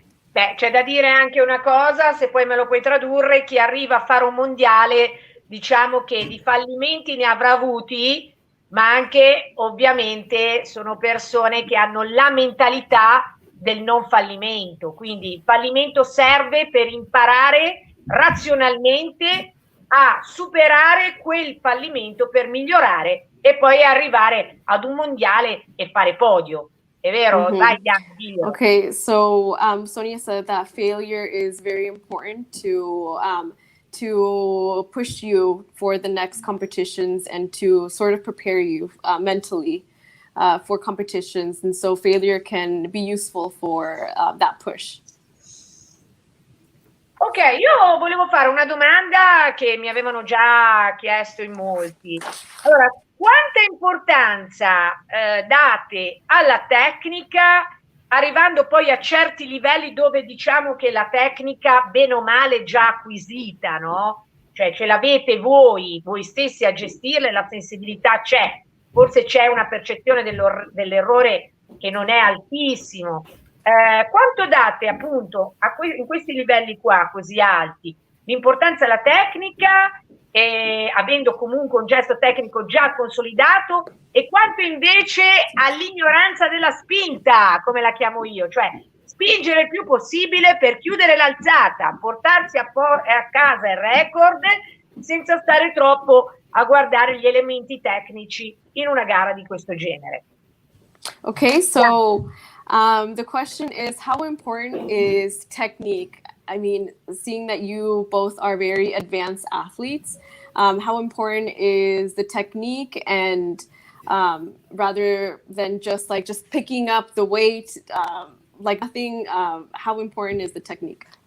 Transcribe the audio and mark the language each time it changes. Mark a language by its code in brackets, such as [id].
[it] Beh, c'è da dire anche una cosa, se poi me lo puoi tradurre, chi arriva a fare un mondiale, diciamo che di fallimenti ne avrà avuti, ma anche ovviamente sono persone che hanno la mentalità del non fallimento, quindi il fallimento serve per imparare razionalmente a superare quel fallimento per migliorare e poi arrivare ad un mondiale e fare podio. È vero? Vai, Bianca. [en] Okay, so Sonia said that failure is very important to push you for the next competitions and to sort of prepare you mentally for competitions, and so failure can be useful for that push. [it] Ok, io volevo fare una domanda che mi avevano già chiesto in molti. Allora, quanta importanza date alla tecnica, arrivando poi a certi livelli dove diciamo che la tecnica, bene o male, è già acquisita, no? Cioè ce l'avete voi stessi a gestirla, la sensibilità c'è, forse c'è una percezione dell'errore che non è altissimo. Quanto date appunto in questi livelli qua così alti l'importanza alla tecnica, avendo comunque un gesto tecnico già consolidato, e quanto invece all'ignoranza della spinta, come la chiamo io, cioè spingere il più possibile per chiudere l'alzata, portarsi a casa il record senza stare troppo a guardare gli elementi tecnici in una gara di questo genere. [en] Okay, so the question is, how important is technique? I mean, seeing that you both are very advanced athletes, how important is the technique, and rather than just picking up the weight, like nothing, how important is the technique?